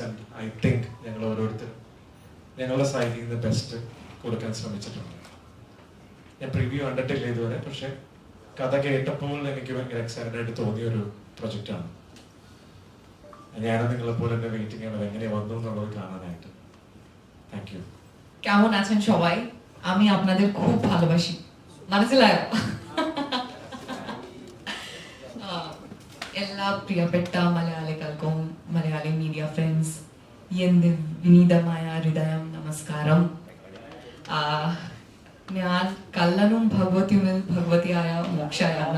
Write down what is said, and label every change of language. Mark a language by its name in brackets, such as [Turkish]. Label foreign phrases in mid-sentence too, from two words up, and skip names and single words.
[English] and I think [Malayalam] ഞങ്ങൾ ഓരോരുത്തരും ഞങ്ങളുടെ സൈഡിൽ നിന്ന് ബെസ്റ്റ് കൊടുക്കാൻ ശ്രമിച്ചിട്ടുണ്ട്. ഞാൻ പ്രിവ്യൂ കണ്ടിട്ടില്ല ഇതുവരെ, പക്ഷെ കഥ കേട്ടപ്പോൾ എനിക്ക് ഭയങ്കര എക്സൈറ്റഡ് ആയിട്ട് തോന്നിയ ഒരു പ്രൊജക്റ്റാണ്. ഞാനും നിങ്ങളെപ്പോലെ തന്നെ വെയിറ്റിംഗ് ആണ് എങ്ങനെ വന്നു എന്നുള്ളത് കാണാനായിട്ട്. [English] Thank you. [Bangla] কেমন আছেন সবাই? আমি আপনাদের খুব ভালোবাসি, [Malayalam] മനസ്സിലായോ? എല്ലാ പ്രിയപ്പെട്ട മലയാളികൾക്കും മലയാളി [English] media friends [Malayalam] എൻ്റെ വിനീതമായ ഹൃദയം നമസ്കാരം. ഞാൻ കള്ളനും ഭഗവതിയും ഭഗവതിയായ മോക്ഷയാണ്.